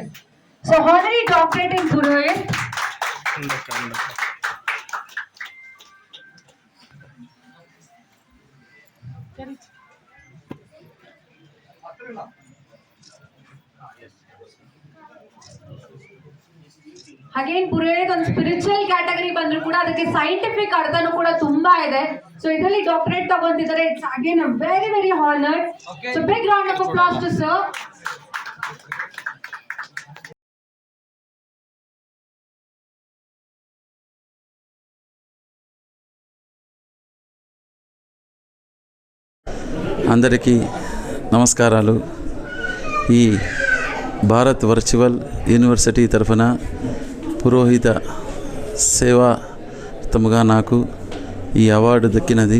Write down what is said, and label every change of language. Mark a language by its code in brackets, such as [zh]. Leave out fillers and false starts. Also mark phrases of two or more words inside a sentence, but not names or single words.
[en] So honorary doctorate in Purohit. [kn] ಅಗೇನ್ ಪುರೋಹಿತ್ ಒಂದು [en] spiritual category [kn] ಬಂದ್ರು ಕೂಡ ಅದಕ್ಕೆ ಸೈಂಟಿಫಿಕ್ ಅರ್ಥನೂ ಕೂಡ ತುಂಬಾ ಇದೆ. ಸೊ ಇದರಲ್ಲಿ ಡಾಕ್ಟರೇಟ್ ತಗೊಂತಿದ್ದಾರೆ. [en] it's again a very very honored. so big round of applause to sir. [te] అందరికీ నమస్కారాలు. ఈ భారత్ వర్చువల్ యూనివర్సిటీ తరఫున పురోహిత సేవాతముగా నాకు ఈ అవార్డు దక్కినది.